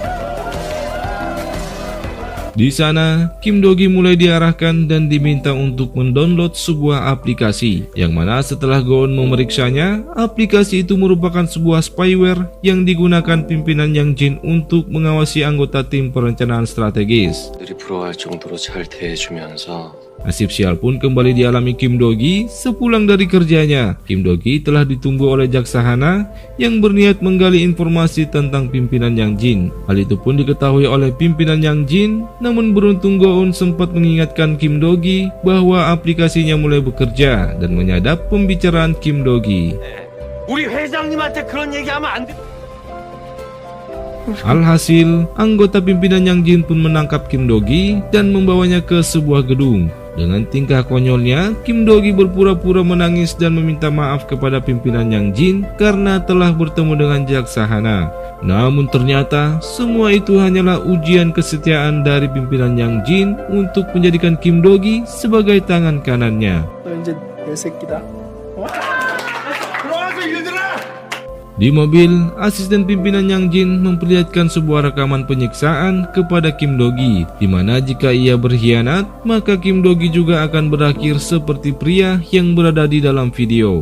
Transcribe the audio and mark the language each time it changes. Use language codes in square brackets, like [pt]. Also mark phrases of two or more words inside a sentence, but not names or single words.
[id] Di sana, Kim Do-gi mulai diarahkan dan diminta untuk mendownload sebuah aplikasi, yang mana setelah Go-eun memeriksanya, aplikasi itu merupakan sebuah spyware yang digunakan pimpinan Yang Jin untuk mengawasi anggota tim perencanaan strategis. [ko] 들이 부러워할 정도로 잘 대해주면서 [id] Nasib sial pun kembali dialami Kim Do-gi sepulang dari kerjanya. Kim Do-gi telah ditunggu oleh Jaksa Hana yang berniat menggali informasi tentang pimpinan Yang Jin. Hal itu pun diketahui oleh pimpinan Yang Jin, namun beruntung Go-eun sempat mengingatkan Kim Do-gi bahwa aplikasinya mulai bekerja dan menyadap pembicaraan Kim Do-gi. [ko] 우리 회장님한테 그런 얘기하면 안 돼. [id] Alhasil, anggota pimpinan Yang Jin pun menangkap Kim Do-gi dan membawanya ke sebuah gedung. Dengan tingkah konyolnya, Kim Do-gi berpura-pura menangis dan meminta maaf kepada pimpinan Yang Jin karena telah bertemu dengan jaksa Hana. Namun ternyata semua itu hanyalah ujian kesetiaan dari pimpinan Yang Jin untuk menjadikan Kim Do-gi sebagai tangan kanannya. [ko] 너 이제 내 새끼다. [id] Di mobil, asisten pimpinan Yang Jin memperlihatkan sebuah rekaman penyiksaan kepada Kim Do-gi, di mana jika ia berkhianat, maka Kim Do-gi juga akan berakhir seperti pria yang berada di dalam video.